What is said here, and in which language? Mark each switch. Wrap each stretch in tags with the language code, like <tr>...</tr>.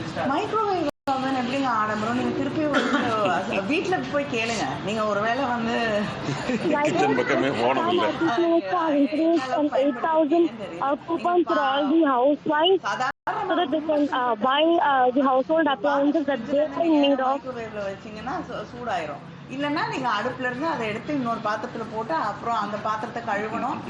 <ta>Microwave oven எப்படிங்க ஆடம்பரம்? நீங்க திருப்பி வந்து வீட்டில் போய் கேளுங்க. நீங்க ஒருவேளை வந்து</ta> <en>8,000 coupons for all the housewives so that they can buy the household appliances that they need of.</en> <ta>மைக்ரோவேவ்ல வச்சீங்கன்னா சூடாயிரும். இல்லைன்னா நீங்கள் அடுப்புல இருந்து அதை எடுத்து இன்னொரு பாத்திரத்தில் போட்டு அப்புறம் அந்த பாத்திரத்தை கழுவணும்.</ta>